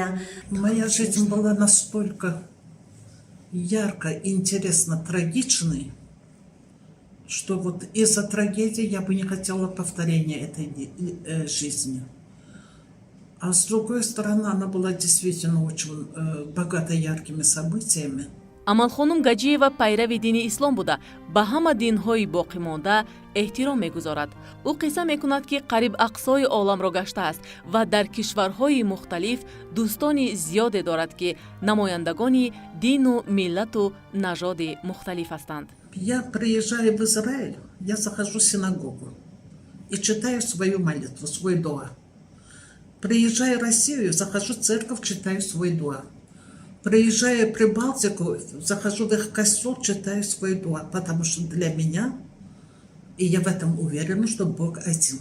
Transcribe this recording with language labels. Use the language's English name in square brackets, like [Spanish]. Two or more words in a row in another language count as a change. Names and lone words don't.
[Russian] Моя жизнь была настолько ярко, интересно, трагичной, что вот из-за трагедии я бы не хотела повторения этой жизни. А с другой стороны, она была действительно очень богата яркими событиями. [Tajik] амалхонум Гаджиева пайрави дини ислом буда ба ҳама динҳои боқимонда эҳтиром мегузорад. ӯ қисса мекунад, ки қариб ақсои оламро гаштааст ва дар кишварҳои мухталиф дӯстони зиёде дорад, ки намояндагони дину миллату нажоди мухталиф ҳастанд. [Russian] Я приезжаю в Израиль, я захожу в синагогу и читаю свою молитву, свой дуа. Приезжаю в Россию, захожу в церковь, читаю свой дуа. Приезжаю в Прибалтику, захожу в их костел, читаю свой дуа, потому что для меня, и я в этом уверена, что Бог один.